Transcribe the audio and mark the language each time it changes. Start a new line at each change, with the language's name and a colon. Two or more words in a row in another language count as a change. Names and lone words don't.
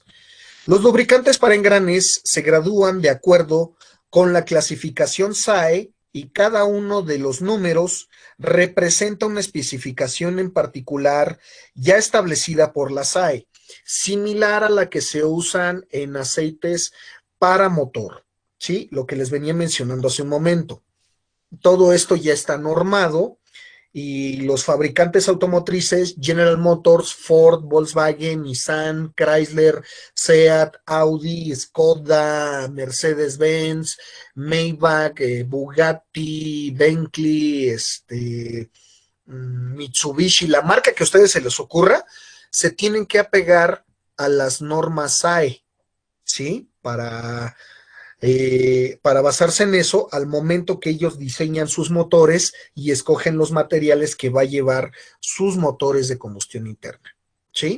Spanish: Los lubricantes para engranes se gradúan de acuerdo con la clasificación SAE y cada uno de los números representa una especificación en particular ya establecida por la SAE, similar a la que se usan en aceites para motor, ¿sí? Lo que les venía mencionando hace un momento. Todo esto ya está normado y los fabricantes automotrices, General Motors, Ford, Volkswagen, Nissan, Chrysler, Seat, Audi, Skoda, Mercedes-Benz, Maybach, Bugatti, Bentley, Mitsubishi, la marca que a ustedes se les ocurra, se tienen que apegar a las normas SAE, ¿sí? Para basarse en eso al momento que ellos diseñan sus motores y escogen los materiales que va a llevar sus motores de combustión interna, ¿sí?